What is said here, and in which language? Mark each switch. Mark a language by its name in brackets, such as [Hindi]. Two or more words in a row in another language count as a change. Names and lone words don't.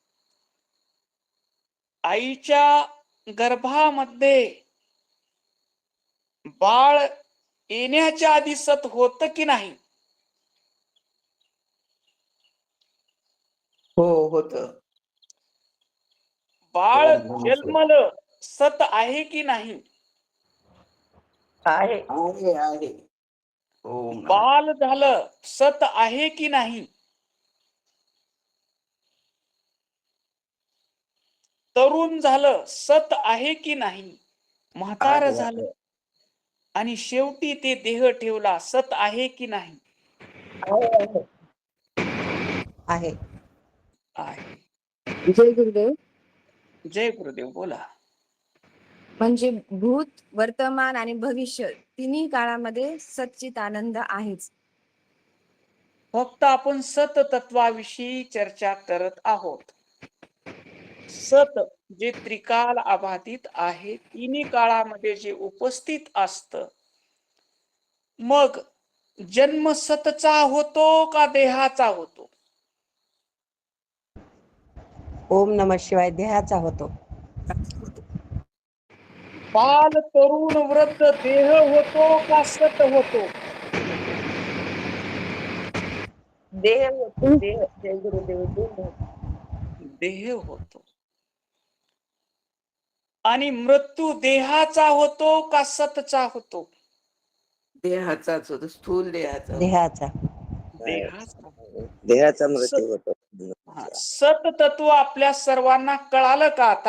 [Marathi] आईच्या गर्भामध्ये बाळ येण्याच्या आधी सत होतं की नाही? हो होत. बाळ [Sanskrit] ओम नमः शिवाय. [Marathi] जन्मलं सत आहे की नाही? आहे. आहे. [Sanskrit] ओम नमः. [Marathi] बाल झालं सत आहे की नाही? तरुण झालं सत आहे की नाही? म्हातार आहे, झालं आणि शेवटी ते देह ठेवला सत आहे की नाही? आहे. आहे. जय गुरुदेव. जय गुरुदेव. बोला. म्हणजे भूत, वर्तमान आणि भविष्य तिन्ही काळामध्ये सच्चित आनंद आहेच. फक्त आपण सत तत्वाविषयी चर्चा करत आहोत. सत जे त्रिकाल अबाधित आहे, तिन्ही काळामध्ये जे उपस्थित असत, मग जन्म सतचा होतो का देहाचा होतो? [Sanskrit] ओम नमः शिवाय [Marathi] देहाचा होतो. बाल, तरुण, वृद्ध देह होतो का सत होतो? देह होतो. देह. जय गुरुदेव. देह. देह होतो. आणि मृत्यू देहाचा होतो का सतचा होतो? देहाचाच होतो, स्थूल देहाचा. देहाचा. देहाचा. देहाचा मृत्यू होतो. सत तत्व आपल्या सर्वांना कळालं का आता?